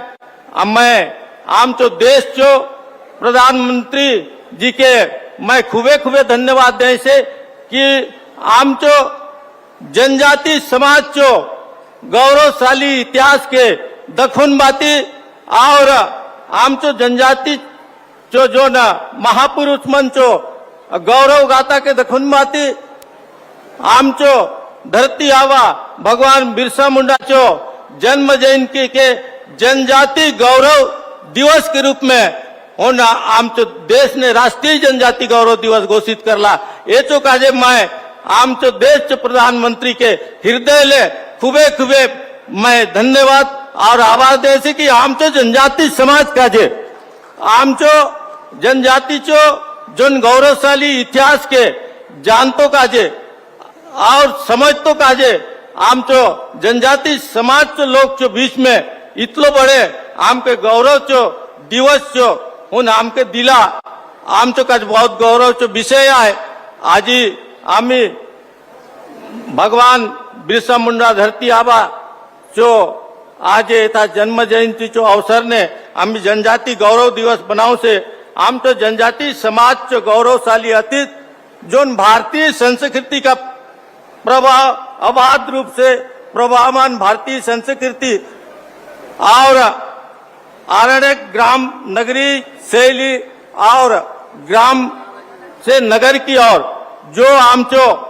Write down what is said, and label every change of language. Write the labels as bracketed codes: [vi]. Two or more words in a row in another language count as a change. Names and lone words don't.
[hlb] मैं आमचो देश चो प्रधानमंत्री जी के मैं खुबे खुबे धन्यवाद दे से कि आमचो जनजाति समाज चो गौरवशाली इतिहास के दखुन बाती और आमचो जनजाति चो जो न महापुरुष मन चो गौरव गाथा के दखुन बाती आमचो धरती आवा भगवान बिरसा मुंडा चो जन्म जयंती के जनजाति गौरव दिवस के रूप में होना आमचो देश ने राष्ट्रीय जनजाति गौरव दिवस घोषित करला। ये चो काजे मैं आमचो देश चो प्रधानमंत्री के हृदय ले खुबे खुबे मैं धन्यवाद और आभार दे से कि आमचो जनजाति समाज काजे आमचो जनजाति चो जन गौरवशाली इतिहास के जानतो काजे और समझतो काजे आमचो जनजाति समाज चो लोग चो बीच में इतलो बड़े आमके गौरव चो दिवस चो उन आमके दिला आमचो काज बहुत गौरव चो विषय आहे। आज आम्ही भगवान बिरसा मुंडा धरती आबा चो आज येता जन्म जयंती चो अवसर ने आम्ही जनजाति गौरव दिवस बनाऊ से आमचो जनजाति समाज चो गौरवशाली अतीत जोन [hi] भारतीय संस्कृति का प्रभाव अबाध रूप से प्रभावमान भारतीय संस्कृति और आरण्य ग्राम नगरी शैली और ग्राम से नगर की ओर [hlb] जो आमचो